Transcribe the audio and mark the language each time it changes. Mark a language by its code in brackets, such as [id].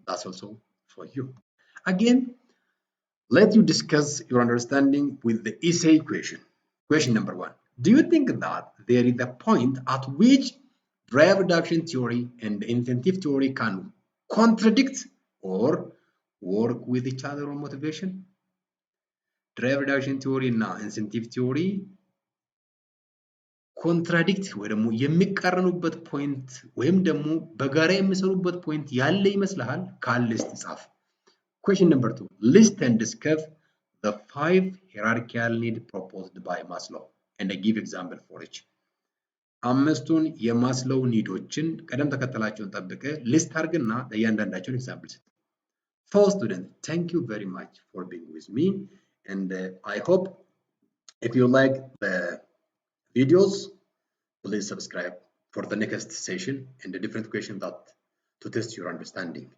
[en] That's also for you. Again, let you discuss your understanding with the essay question. Question number 1. Do you think that there is a point at which drive reduction theory and incentive theory can contradict or work with each other on motivation? [am] Drive reduction theory እና incentive theory ኮንትራዲክት ወይ ደግሞ የሚቃረኑበት ፖይንት ወይም ደግሞ በጋራ የሚሰሩበት ፖይንት ያለ ይመስልሃል? ካለ እስቲ ጻፍ። [en] Question number 2. List and discuss the 5 hierarchical need proposed by Maslow and give example for each. [am] አምስቱን የማስሎው ኒዶችን ቀደም ተከተላቸውን ጠብቀ ሊስት አድርግና ለእያንዳንዳቸው ኤግዛምፕል ስጥ። [en] So students, thank you very much for being with me and I hope if you like the videos, please subscribe for the next session and a different question that to test your understanding.